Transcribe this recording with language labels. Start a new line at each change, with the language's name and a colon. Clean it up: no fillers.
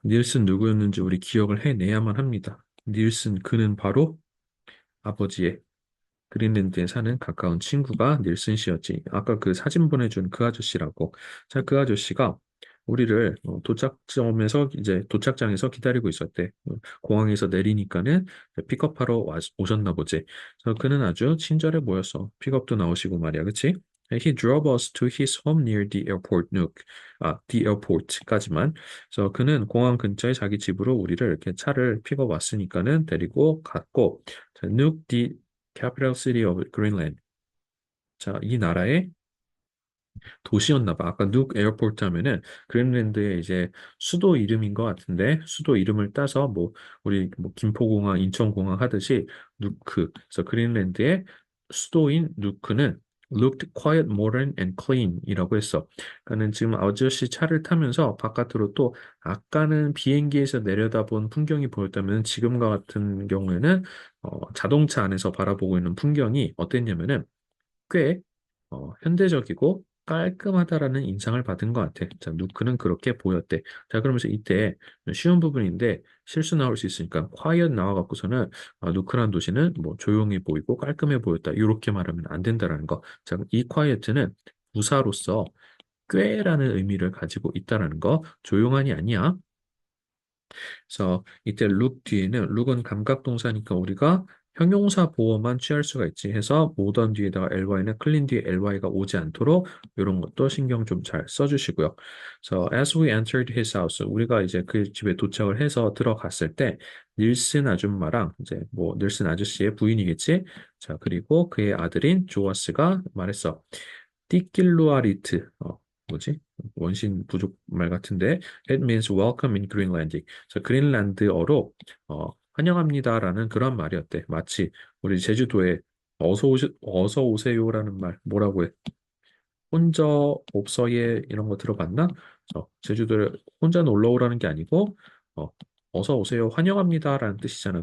Korean: 닐슨 누구였는지 우리 기억을 해내야만 합니다. 닐슨 그는 바로 아버지의 그린랜드에 사는 가까운 친구가 닐슨 씨였지. 아까 그 사진 보내준 그 아저씨라고. 자, 그 아저씨가 우리를 도착점에서 이제 도착장에서 기다리고 있었대. 공항에서 내리니까는 픽업하러 오셨나 보지. 그래서 그는 아주 친절해 보였어. 픽업도 나오시고 말이야, 그치?
English: He drove us to his home near the airport, Nook. the airport까지만.
Korean: 그래서 그는 공항 근처에 자기 집으로 우리를 이렇게 차를 픽업 왔으니까는 데리고 갔고, 자, Nook,
English: the capital city of Greenland.
Korean: 자, 이 나라의 도시였나 봐. 아까 누크 에어포트 하면은 그린랜드의 이제 수도 이름인 것 같은데 수도 이름을 따서 뭐 우리 뭐 김포공항, 인천공항 하듯이 누크. 그래서 그린랜드의 수도인 누크는
English: looked quiet, modern and clean
Korean: 이라고 했어. 그러니까는 지금 아저씨 차를 타면서 바깥으로 또 아까는 비행기에서 내려다본 풍경이 보였다면 지금과 같은 경우에는 자동차 안에서 바라보고 있는 풍경이 어땠냐면은 꽤 현대적이고 깔끔하다라는 인상을 받은 것 같아. 자, 누크는 그렇게 보였대. 자, 그러면서 이때 쉬운 부분인데 실수 나올 수 있으니까 quiet 나와갖고서는 누크란 도시는 뭐 조용해 보이고 깔끔해 보였다. 이렇게 말하면 안 된다라는 거. 자, 이 quiet는 부사로서 꽤라는 의미를 가지고 있다라는 거. 조용한이 아니야. 그래서 이때 look 뒤에는 look은 감각동사니까 우리가 형용사 보어만 취할 수가 있지 해서 modern 뒤에다가 ly는 clean 뒤에 ly가 오지 않도록 이런 것도 신경 좀 잘 써주시고요. 그래서
English: as we entered his house
Korean: 우리가 이제 그 집에 도착을 해서 들어갔을 때 닐슨 아줌마랑 이제 뭐 닐슨 아저씨의 부인이겠지. 자 그리고 그의 아들인 조아스가 말했어. 띠킬루아리트 뭐지? 원신 부족 말 같은데
English: It means welcome in Greenland.
Korean: 그래서 그린란드어로 환영합니다라는 그런 말이었대. 마치 우리 제주도에 어서 오세요라는 말 뭐라고 해? 혼자 없어예 이런 거 들어봤나? 제주도에 혼자 놀러 오라는 게 아니고 어, 어서 오세요 환영합니다라는 뜻이잖아.